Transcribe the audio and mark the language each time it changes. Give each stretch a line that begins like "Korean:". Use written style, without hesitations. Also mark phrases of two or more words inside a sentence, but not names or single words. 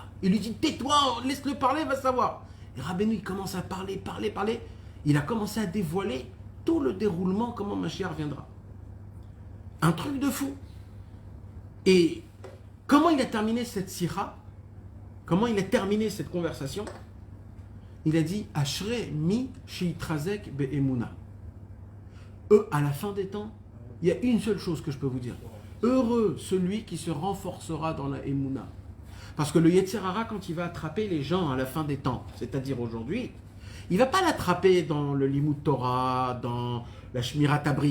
French: Il lui dit tais-toi, laisse-le parler, va savoir. Et Rabbeinu, il commence à parler. Il a commencé à dévoiler tout le déroulement, comment Mashiach viendra. Un truc de fou. Et comment il a terminé cette sira? Comment il a terminé cette conversation? Il a dit
Hebrew: אשרי מי שיתחזק באמונה.
French: À la fin des temps, il y a une seule chose que je peux vous dire. Heureux celui qui se renforcera dans la emuna. Parce que le
Hebrew: יצר הרע,
French: quand il va attraper les gens à la fin des temps, c'est-à-dire aujourd'hui, il ne va pas l'attraper dans le
Hebrew: לימוד תורה,
French: dans la
Hebrew: שמירת הברית.